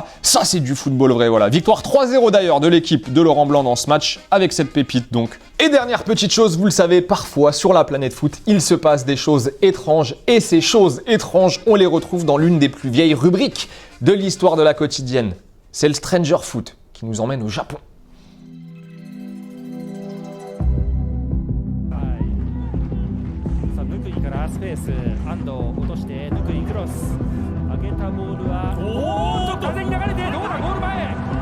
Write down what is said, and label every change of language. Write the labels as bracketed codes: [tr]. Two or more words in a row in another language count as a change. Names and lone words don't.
[fr] Ça, c'est du football vrai, voilà. Victoire 3-0 d'ailleurs de l'équipe de Laurent Blanc dans ce match, avec cette pépite donc. Et dernière petite chose, vous le savez, parfois sur la planète foot, il se passe des choses étranges. Et ces choses étranges, on les retrouve dans l'une des plus vieilles rubriques de l'histoire de la quotidienne. C'est le Stranger Foot qui nous emmène au Japon. [ja] スペース安藤落としてぬくいクロス上げたボールはおっと風に流れてどうだゴール前